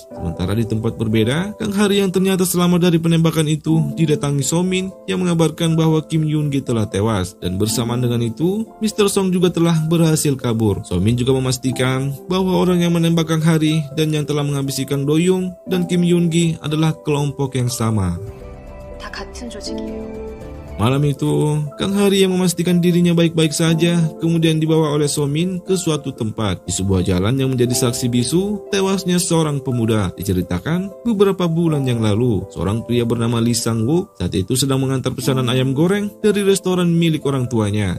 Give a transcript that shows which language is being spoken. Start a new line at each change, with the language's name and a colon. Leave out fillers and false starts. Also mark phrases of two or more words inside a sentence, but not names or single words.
Indonesian: Sementara di tempat berbeda, Kang Hari yang ternyata selamat dari penembakan itu didatangi Somin yang mengabarkan bahwa Kim Yoon-gi telah tewas. Dan bersamaan dengan itu, Mr. Song juga telah berhasil kabur. Somin juga memastikan bahwa orang yang menembak Kang Hari dan yang telah menghabisi Kang Do-young dan Kim Yoon-gi adalah kelompok yang sama.
Korean: 다 같은 조직이에요.
Indonesian: Malam itu, Kang Hari yang memastikan dirinya baik-baik saja, kemudian dibawa oleh Somin ke suatu tempat. Di sebuah jalan yang menjadi saksi bisu, tewasnya seorang pemuda. Diceritakan beberapa bulan yang lalu, seorang pria bernama Lee Sang-wook saat itu sedang mengantar pesanan ayam goreng dari restoran milik orang tuanya.